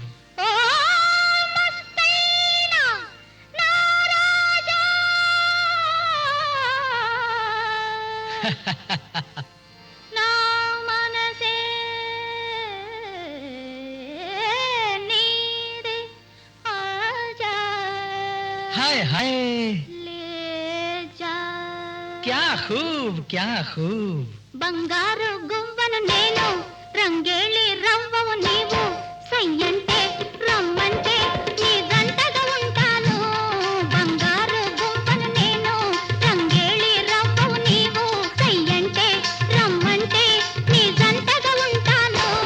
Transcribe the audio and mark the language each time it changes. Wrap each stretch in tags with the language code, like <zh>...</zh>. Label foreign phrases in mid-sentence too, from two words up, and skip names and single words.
<te>ఓ మస్తైనా నా రాజా, నా మనసే నీ</te> <hi>हाय हाय ले जा क्या खूब</hi> <te>బంగారు గువ్వను నేను రంగేళి రవ్వవు నీవు సయ్యంటే రమ్మంటే నీ జంటగా ఉంటాను బంగారు గువ్వను నేను రంగేళి రవ్వవు నీవు సయ్యంటే రమ్మంటే నీ జంటగా ఉంటాను</te>